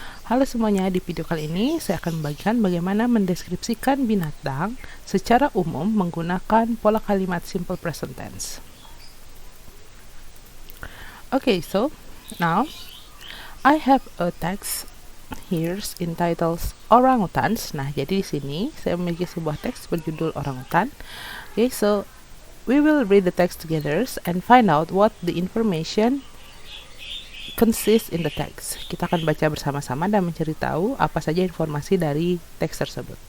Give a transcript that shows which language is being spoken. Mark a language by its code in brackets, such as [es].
[id] Halo semuanya, di video kali ini saya akan membagikan bagaimana mendeskripsikan binatang secara umum menggunakan pola kalimat simple present tense. [en] Okay, so now I have a text here entitled orangutans. [id] Nah, jadi di sini saya memiliki sebuah teks berjudul orangutan. [en] Okay, so we will read the text together and find out what the information consists in the text. [id] Kita akan baca bersama-sama dan mencari tahu apa saja informasi dari teks tersebut.